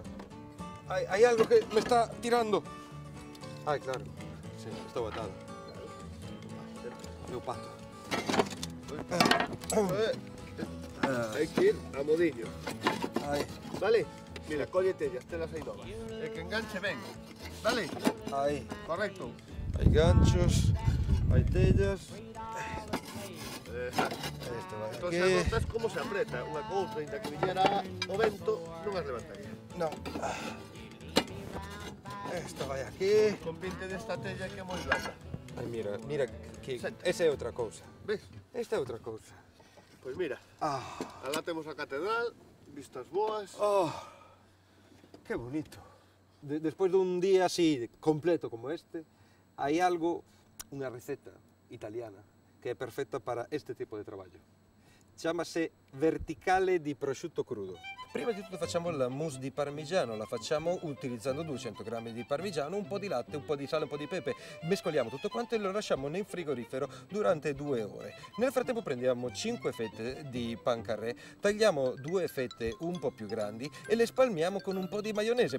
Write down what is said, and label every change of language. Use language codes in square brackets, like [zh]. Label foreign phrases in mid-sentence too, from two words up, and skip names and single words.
[es] Hay algo que me está tirando. [gl] Ay, claro. Sí, estou atado. Meu pato. Hai que ir a modiño, Ay, vale? Mira, colle tellas, telas aí novas. E que enganche ben, vale? ay. Correcto. [es] Hay ganchos, hay tellas. Esto va [gl] Entón, aquí. xa notas como se aprieta unha coutra, inda que viñera o vento, non as levantaría. No. Esto vai aquí. Con pinte desta tella que é moi blanda. Ay, mira que Senta. esa é outra cousa. Ves? Esta é outra cousa. Pois mira, Ah, alá temos a catedral, vistas boas. [es] oh. Qué bonito. [gl] Despois dun día así completo como este, hai algo, unha receta italiana que é perfecta para este tipo de traballo. Chámase [it] verticale di prosciutto crudo. Prima di tutto facciamo la mousse di parmigiano, la facciamo utilizzando 200 grammi di parmigiano, un po' di latte, un po' di sale, un po' di pepe. Mescoliamo tutto quanto e lo lasciamo nel frigorifero durante 2 ore. Nel frattempo prendiamo 5 fette di pan carré, tagliamo 2 fette un po' più grandi e le spalmiamo con un po' di maionese.